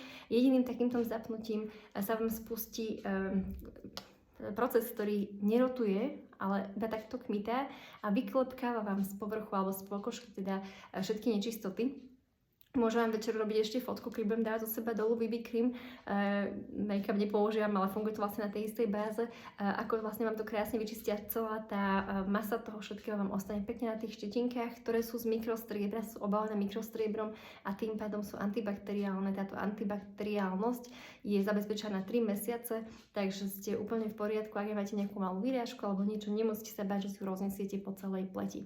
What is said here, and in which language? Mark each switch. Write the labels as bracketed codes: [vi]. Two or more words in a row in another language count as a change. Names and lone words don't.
[sk] Jediným takýmto zapnutím sa vám spustí proces, ktorý nerotuje, ale iba takto kmitá a vyklepkáva vám z povrchu alebo z pokožky teda všetky nečistoty. Môžem vám večer robiť ešte fotku, keď budem dávať zo seba dolu BB cream. Make-up nepoužívam, ale funguje to vlastne na tej istej báze. Ako vlastne vám to krásne vyčistia, celá tá masa toho všetkého vám ostane pekne na tých štetinkách, ktoré sú z mikrostriebra, sú obalené mikrostriebrom a tým pádom sú antibakteriálne. Táto antibakteriálnosť je zabezpečená 3 mesiace, takže ste úplne v poriadku, ak máte nejakú malú výrážku alebo niečo, nemusíte sa báť, že si ju roznesiete po celej pleti.